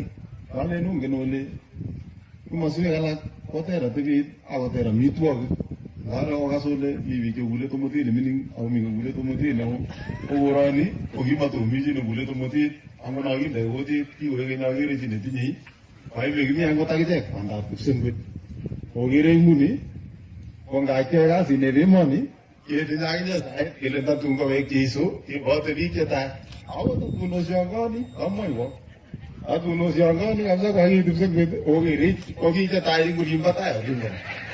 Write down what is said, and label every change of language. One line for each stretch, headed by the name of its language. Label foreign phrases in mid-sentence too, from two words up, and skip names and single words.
Kalenjin: Kalen ongen ole kimoswek alak koter atebet akoter amitwogik. Ngaro okas ole mi biik chekule tomotet nemining ako mi kokule tomotet neo kokoroni kokimatomi chi nekule tomotet angot nakinde kutit kikoek keny akere chi netinyei.
Swahili: Kwa hivyo
Kalenjin: kimi angot akichek bandab Kipsengwet kokere nguni ko ngakyoe kasit nebo emoni ketinye akichek sait kele tatun kowek Jeiso kebote biik chetai ako tatunoshongoni kamwoiwo atunoshongoni
Swahili: kabisa kwa hii
Kalenjin: Kipsengwet okerech ko biik chetai eng olimbo tai olimbo